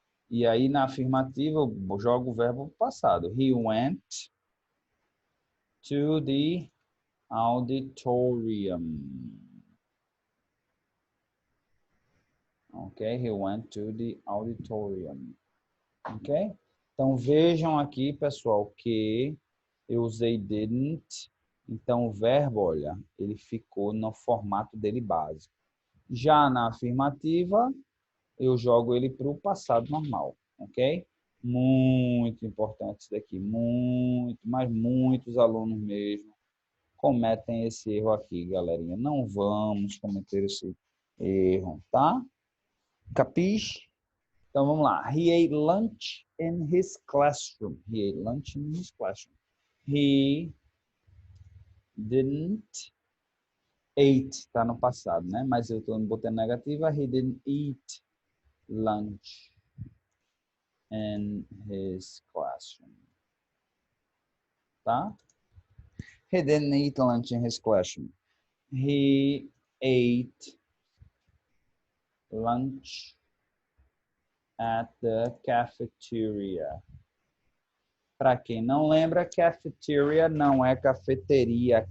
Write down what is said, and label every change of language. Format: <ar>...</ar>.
<pt>E aí, na afirmativa, eu jogo o verbo passado.</pt> <en>He went to the auditorium. Ok? He went to the auditorium. Ok?</en> <pt>Então, vejam aqui, pessoal, que eu usei didn't. Então, o verbo, olha, ele ficou no formato dele básico. Já na afirmativa, eu jogo ele para o passado normal, ok? Muito importante isso daqui, muito, mas muitos alunos mesmo cometem esse erro aqui, galerinha. Não vamos cometer esse erro, tá? Capiche? Então, vamos lá.</pt> <en>He ate lunch in his classroom. He ate lunch in his classroom. He didn't ate,</en> <pt>tá no passado, né? Mas eu estou botando negativa.</pt> <en>He didn't eat lunch in his classroom.</en> <pt>Tá?</pt> <en>He didn't eat lunch in his classroom. He ate lunch at the cafeteria.</en> <pt>Para quem não lembra, cafeteria não é cafeteria.</pt>